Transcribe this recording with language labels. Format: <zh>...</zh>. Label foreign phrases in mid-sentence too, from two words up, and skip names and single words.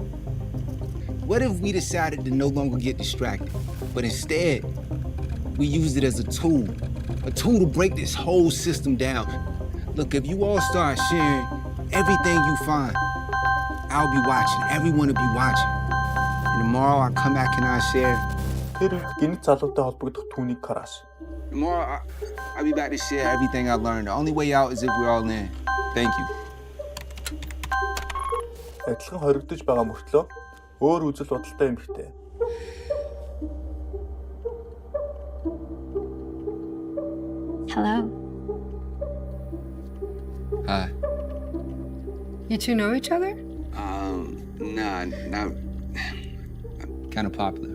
<en>What if we decided to no longer get distracted, but instead we used it as a tool to break this whole system down? Look, if you all start sharing everything you find I'll be watching. Everyone will be watching. And tomorrow I'll come back and I'll share.</en> <mn>Тэр үед гинт залуутай холбогдох түүнийг караш.</mn> <en>Tomorrow I'll be back to share everything I learned. The only way out is if we're all in. Thank you.</en> <mn>Адилхан хоригдож байгаа мөртлөө өөр үзэл бодолтой эмэгтэй.</mn> <en>Hello. Hi. You two know each other? Nah, not. I'm kind of popular.</en>